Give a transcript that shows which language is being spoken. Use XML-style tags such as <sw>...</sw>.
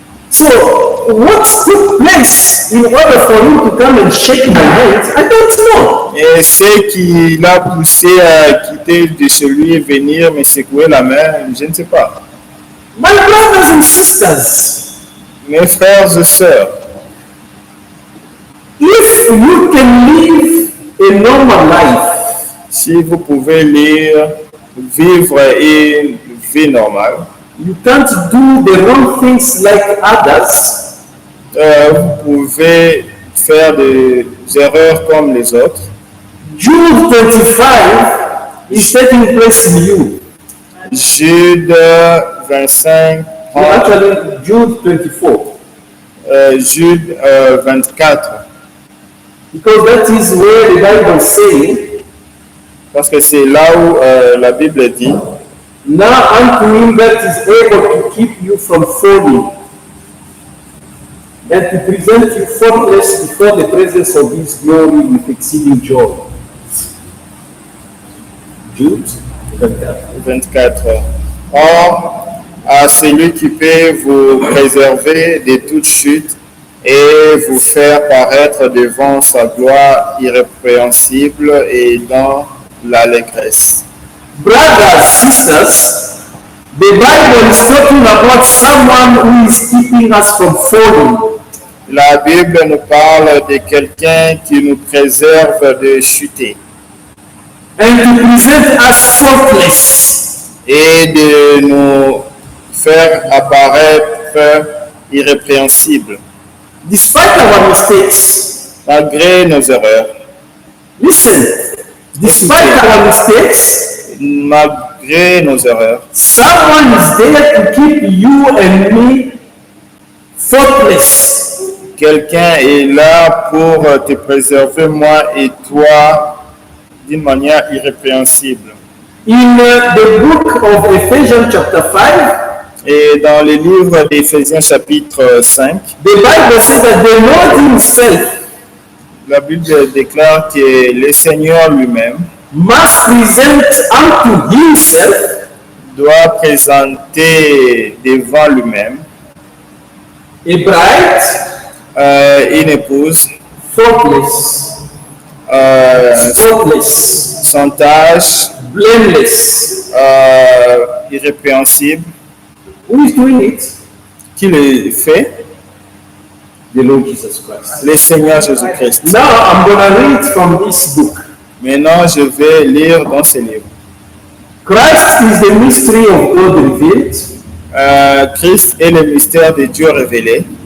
<en>So what took place in order for him to come and shake my hand, I don't know.</en> <fr>Et ce qui l'a poussé à quitter de celui et venir me secouer la main, je ne sais pas.</fr> <en>My brothers and sisters,</en> <fr>Mes frères et sœurs,</fr> <en>if you can live a normal life,</en> <fr>si vous pouvez vivre une vie normale,</fr> <en>you can't do the wrong things like others,</en> <fr>vous pouvez faire des erreurs comme les autres.</fr> <en>Jude 25 is taking place in you. Jude 25, Or actually, Jude 24. Jude 24, Because that is where the Bible is saying,</en> <fr>parce que c'est là où la Bible dit,</fr> <en>now unto him that is able to keep you from falling, and to present you faultless before the presence of his glory with exceeding joy. Jude 24. 24.</en> <fr>Or, à celui qui peut vous préserver de toute chute et vous faire paraître devant sa gloire irrépréhensible et dans l'allégresse.</fr> <en>Brothers, sisters, the Bible is talking about someone who is keeping us from falling.</en> <fr>La Bible nous parle de quelqu'un qui nous préserve de chuter</fr> <en>And to present us faultless.</en> <fr>et de nous faire apparaître irrépréhensibles</fr> <en>Despite our mistakes,</en> <fr>malgré nos erreurs,</fr> <en>listen, despite our mistakes,</en> <fr>malgré malgré nos erreurs.</fr> <en>Someone is there to keep you and me faultless.</en> <fr>Quelqu'un est là pour te préserver, moi et toi, d'une manière irrépréhensible.</fr> <en>In the book of Ephesians chapter 5,</en> <fr>Et dans le livre d'Éphésiens chapitre 5,</fr> <en>the Bible says that the Lord himself</en> <fr>la Bible déclare que le Seigneur lui-même</fr> <en>must present unto himself</en> <fr>doit présenter devant lui-même</fr> <en>a bride</en> <fr>une épouse</fr> <en>faultless, spotless,</en> <fr>sans tache,</fr> <en>blameless.</en> <fr>irrépréhensible.</fr> <en>Who is doing it?</en> <fr>Qui le fait?</fr> <en>The Lord Jesus Christ.</en> <fr>Le Seigneur Jésus-Christ.</fr> <en>Now I'm going to read from this book.</en> <fr>Maintenant, je vais lire dans ce livre.</fr> <en>Christ is the mystery of God revealed.</en> <fr>Christ est le mystère de Dieu révélé.</fr>